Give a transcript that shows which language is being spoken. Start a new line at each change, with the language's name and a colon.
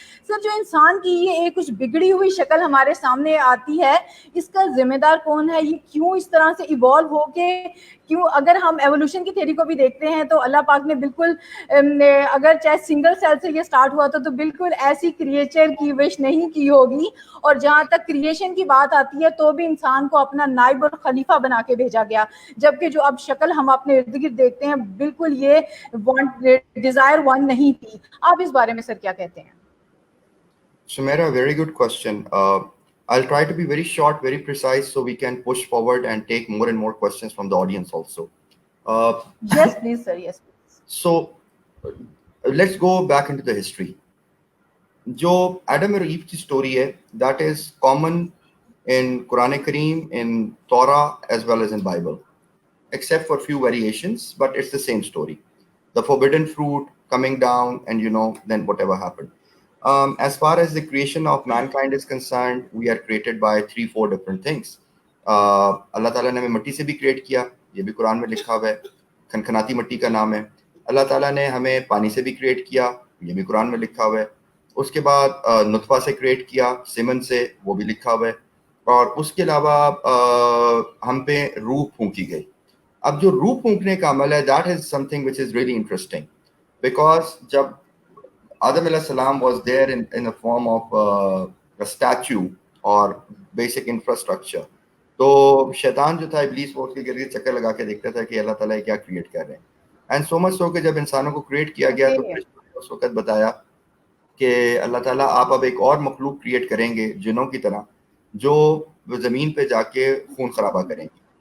Urdu: سر جو انسان کی یہ ایک کچھ بگڑی ہوئی شکل ہمارے سامنے آتی ہے، اس کا ذمہ دار کون ہے؟ یہ کیوں اس طرح سے ایوالو ہو کے کیوں؟ اگر ہم ایوولوشن کی تھیوری کو بھی دیکھتے ہیں تو اللہ پاک نے بالکل اگر چاہے سنگل سیل سے یہ سٹارٹ ہوا تو بالکل ایسی کریچر کی وش نہیں کی ہوگی. اور جہاں تک کریشن کی بات آتی ہے تو بھی انسان کو اپنا نائب اور خلیفہ بنا کے بھیجا گیا، جبکہ جو اب شکل ہم اپنے ارد گرد دیکھتے ہیں بالکل یہ ڈیزائر ون نہیں تھی. آپ اس بارے میں سر کیا کہتے ہیں؟
English: Sumaira, very good question. I'll try to be very short, very precise, so we can push forward and take more and more questions from the audience also. Yes, please, sir. Yes, please. So, let's go back into the history.
Urdu: جو Adam اور ایو کی story ہے
English: that is common in Quran Kareem, in Torah as well as in Bible, except for few variations, but it's the same story. The forbidden fruit coming down and then whatever happened. As far as the creation of mankind is concerned, we are created by 3-4 different things.
Urdu: اللہ تعالیٰ نے ہمیں مٹی سے بھی create کیا، یہ بھی قرآن میں لکھا ہوا ہے، کھنکھناتی مٹی کا نام ہے. اللہ تعالیٰ نے ہمیں پانی سے بھی کریٹ کیا، یہ بھی قرآن میں لکھا ہوا ہے. اس کے بعد نطفہ سے کریٹ کیا، سیمن سے، وہ بھی لکھا ہوا ہے. اور اس کے علاوہ ہم پہ روح پھونکی گئی. اب جو روح پھونکنے کا عمل ہے
English: that is something which is really interesting, because
Urdu: جب آدم علیہ السلام
English: was there in a form of a statue
Urdu: اور
English: basic infrastructure.
Urdu: تو شیطان جو تھا، ابلیس، وہ اس کے گرد چکر لگا کے دیکھتا تھا کہ اللہ تعالیٰ کیا کریٹ کر رہے ہیں.
English: and so much so
Urdu: کہ جب انسانوں کو کریٹ کیا گیا تو اس وقت بتایا کہ اللہ تعالیٰ آپ اب ایک اور مخلوق کریٹ کریں گے جنوں کی طرح، جو زمین پہ جا کے خون خرابہ کریں گے.